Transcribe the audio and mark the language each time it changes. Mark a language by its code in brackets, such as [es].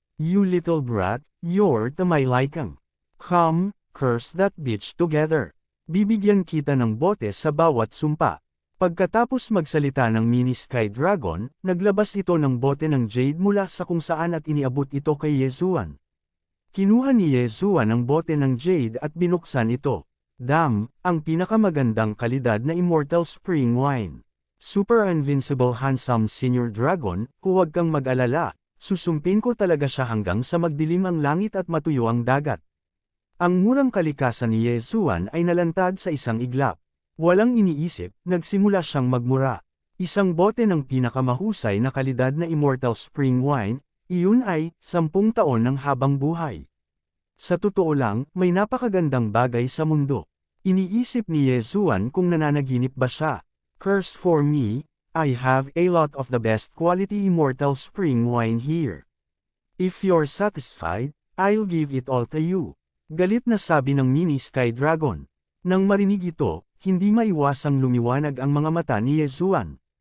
[en] You little brat, you're to my liking. Come, curse that bitch together. [tl] Bibigyan kita ng bote sa bawat sumpa. Pagkatapos magsalita ng mini sky dragon, naglabas ito ng bote ng jade mula sa kung saan at iniabot ito kay Yezuan. Kinuha ni Yezuan ang bote ng jade at binuksan ito. Damn, ang pinakamagandang kalidad na immortal spring wine. [en] Super invincible handsome senior dragon, [tl] huwag kang mag-alala, susumpin ko talaga siya hanggang sa magdilim ang langit at matuyo ang dagat. Ang murang kalikasan ni Yezuan ay nalantad sa isang iglap. Walang iniisip, nagsimula siyang magmura. Isang bote ng pinakamahusay na kalidad na immortal spring wine, iyon ay 10 taon ng habang buhay. Sa totoo lang, may napakagandang bagay sa mundo. Iniisip ni Yezuan kung nananaginip ba siya. [en] Curse for me, I have a lot of the best quality immortal spring wine here. If you're satisfied, I'll give it all to you. [tl] Galit na sabi ng mini sky dragon. Nang marinig ito, hindi maiwasang lumiwanag ang mga mata ni Yezuan.